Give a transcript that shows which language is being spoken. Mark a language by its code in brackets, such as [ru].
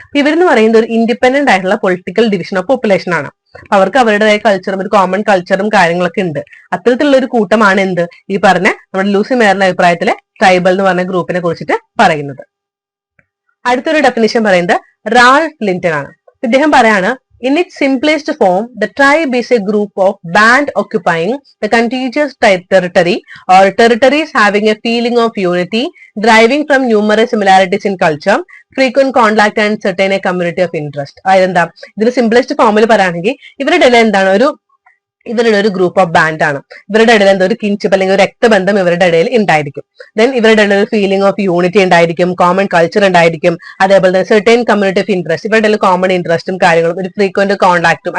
[ml] ഇവരെന്ന് പറയുന്നത് ഒരു ഇൻഡിപെൻഡന്റ് ആയിട്ടുള്ള പൊളിറ്റിക്കൽ ഡിവിഷൻ ഓഫ് പോപ്പുലേഷൻ ആണ്. അവർക്ക് അവരുടേതായ കൾച്ചറും ഒരു കോമൺ കൾച്ചറും കാര്യങ്ങളൊക്കെ ഉണ്ട്. അത്തരത്തിലുള്ള ഒരു കൂട്ടമാണ് ഈ പറഞ്ഞ നമ്മുടെ ലൂസി മേറിന്റെ അഭിപ്രായത്തിലെ ട്രൈബൽ എന്ന് പറഞ്ഞ ഗ്രൂപ്പിനെ കുറിച്ചിട്ട് പറയുന്നത്. അടുത്തൊരു ഡെഫിനിഷൻ പറയുന്നത് റാൾഫ് ലിന്റൺ ആണ്. ഇദ്ദേഹം പറയാണ് [en] in its simplest form, the tribe is a group of band occupying the contiguous territory or territories having a feeling of unity, deriving from numerous similarities in culture, frequent contact and certain a community of interest. [ml] അതെന്താ ഇതിന് simplest ഫോമിൽ പറയുകയാണെങ്കിൽ ഇവരുടെ ഇടയിൽ എന്താണ് ഇവരുടെ ഒരു group of band ആണ്. ഇവരുടെ ഇടയിൽ എന്താ ഒരു കിൻഷിപ്പ് അല്ലെങ്കിൽ ഒരു രക്തബന്ധം ഇവരുടെ ഇടയിൽ ഉണ്ടായിരിക്കും. ദെൻ ഇവരുടെ ഇടയിൽ ഒരു ഫീലിംഗ് ഓഫ് യൂണിറ്റി ഉണ്ടായിരിക്കും, കോമൺ കൾച്ചർ ഉണ്ടായിരിക്കും. അതേപോലെ തന്നെ [en] certain community of interest, [ml] ഇവരുടെ ഇടയിൽ കോമൺ ഇൻട്രസ്റ്റും കാര്യങ്ങളും ഒരു ഫ്രീക്വന്റ് കോൺടാക്റ്റും.